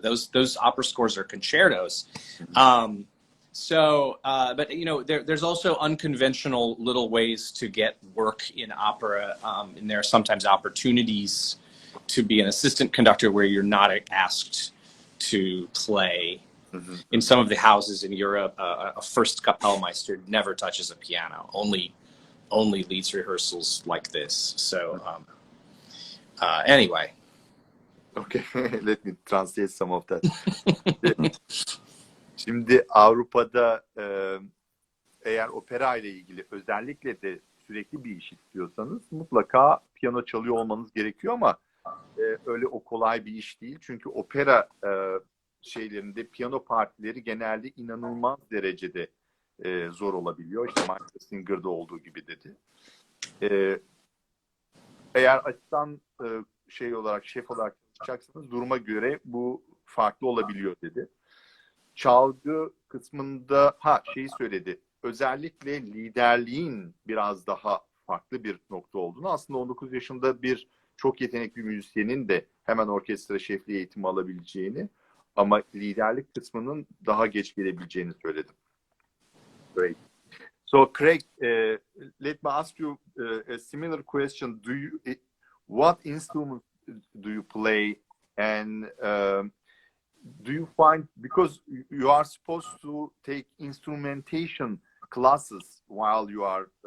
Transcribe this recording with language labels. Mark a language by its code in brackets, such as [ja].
[en] Those opera scores are concertos. But you know, there's also unconventional little ways to get work in opera, and there are sometimes opportunities to be an assistant conductor where you're not asked to play. In some of the houses in Europe, a first Kapellmeister never touches a piano, only leads rehearsals like this. So Anyway. Okay, let me translate some of that. [tr] Şimdi Avrupa'da eğer opera ile ilgili özellikle de sürekli bir iş istiyorsanız mutlaka piyano çalıyor olmanız gerekiyor ama öyle o kolay bir iş değil. Çünkü opera şeylerinde piyano partileri genelde inanılmaz derecede zor olabiliyor. İşte Michael Singer'da olduğu gibi dedi. Eğer asistan şey olarak, şef olarak çalışacaksanız duruma göre bu farklı olabiliyor dedi. Çalgı kısmında şeyi söyledi. Özellikle liderliğin biraz daha farklı bir nokta olduğunu. Aslında 19 yaşında bir çok yetenekli bir müzisyenin de hemen orkestra şefliği eğitimi alabileceğini ama liderlik kısmının daha geç gelebileceğini söyledim. [en] Great. So Creg, let me ask you a similar question. What instrument do you play, and do you find, because you are supposed to take instrumentation classes while you are